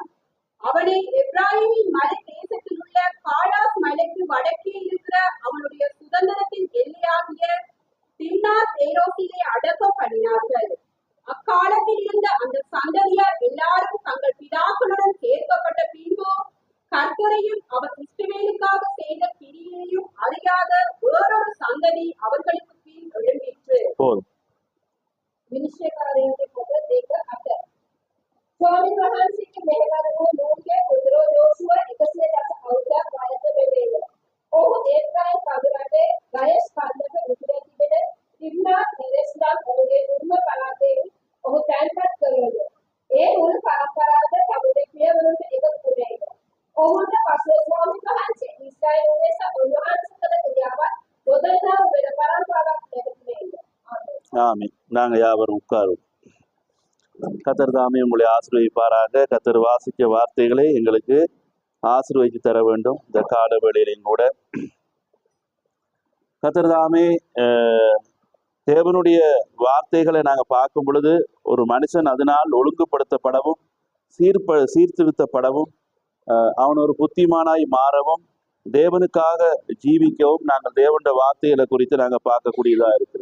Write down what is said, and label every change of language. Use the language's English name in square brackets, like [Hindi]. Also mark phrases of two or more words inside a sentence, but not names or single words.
[Tamil] அவனை எப்ராயிமின் மலை தேசத்தில் உள்ள காடாஸ் மலைக்கு வடக்கே இருக்கிற அவனுடைய சுதந்திரத்தின் எல்லையாகிய திம்னாத் ஏரோசிலே அடக்கம் பண்ணினார்கள். அக்காலத்தில் இருந்த அந்த சந்ததியார் எல்லாரும் தங்கள் பிதாக்களுடன் சேர்க்கப்பட்ட பின்பு கர்த்தரையும் அவர் இஸ்ரவேலுக்காக செய்த கிரியையையும் அறியாத வேறொரு சந்ததி அவர்களுக்கு பின் எழும்பிற்று. [Sinhala] විනිශ්චයකාරයන්ගේ පොත 2:8. ස්වාමීන් වහන්සේගේ මෙහෙවර වූ නූන්ගේ පුත්‍රෝ යෝසුව 110 අවුරුද්දක් වයස වෙලේය. ඔහු ඒෆ්‍රායිම් කඳුරට ගයස් කන්දක උතුරේ තිබෙන තිම්නාත් හෙරෙස්ලාත් ඔහුගේ උරුම පළාතේ ඔහු තැන්පත් කළේය. ඒ මුල් පරම්පරාවද තමුගේ පියවරුන්ට එකතු වුණේය. ඔහුට පසුව ස්වාමීන් වහන්සේ ඊශ්‍රායෙල් දේශ උන්වහන්සේ කළ ක්‍රියාවත් ගොඩනගා වෙන පරම්පරාවක් ලැබුණේය. [Tamil] ஆமென். நாங்க யாவரும் உட்காருவோம். கர்த்தர் தாமே உங்களை ஆசீர்வதிப்பாராக. கர்த்தர் வாசிக்க வார்த்தைகளை எங்களுக்கு ஆசீர்வதித்து தர வேண்டும். இந்த கால வேளையிலும் கூட கர்த்தர் தாமே தேவனுடைய வார்த்தைகளை நாங்கள் பார்க்கும் பொழுது ஒரு மனுஷன் அதனால் ஒழுங்குபடுத்தப்படவும் சீர்திருத்தப்படவும் அவன் ஒரு புத்திமானாய் மாறவும் தேவனுக்காக ஜீவிக்கவும் நாங்கள் தேவனுடைய வார்த்தைகளை குறித்து நாங்கள் பார்க்கக்கூடியதா இருக்குது.